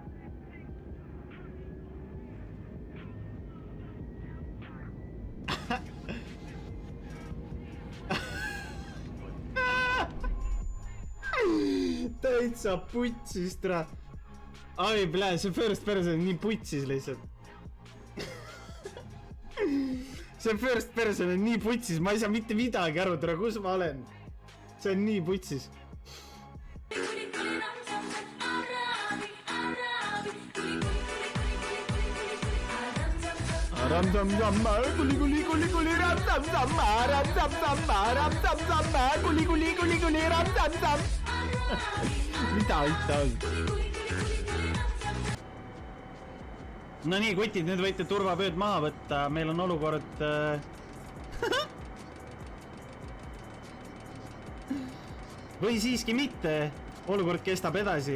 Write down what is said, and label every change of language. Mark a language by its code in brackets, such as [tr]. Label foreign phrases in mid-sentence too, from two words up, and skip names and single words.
[et] Täitsa putsis, tere. Ai, plee, see [en] first person [et] on nii putsis lihtsalt. See [en] first person [et] on nii putsis, ma ei saa mitte midagi aru, tere, kus ma olen. See on nii putsis. Ram-tam-tamma, kuli-kuli-kuli-kuli, ram-tam-tamma, ram-tam-tamma, ram-tam-tamma, kuli-kuli-kuli-kuli, ram-tam-tam. Mida on? No nii, kutid, nüüd võite turvavööd maha võtta, meil on olukord... Või siiski mitte, olukord kestab edasi.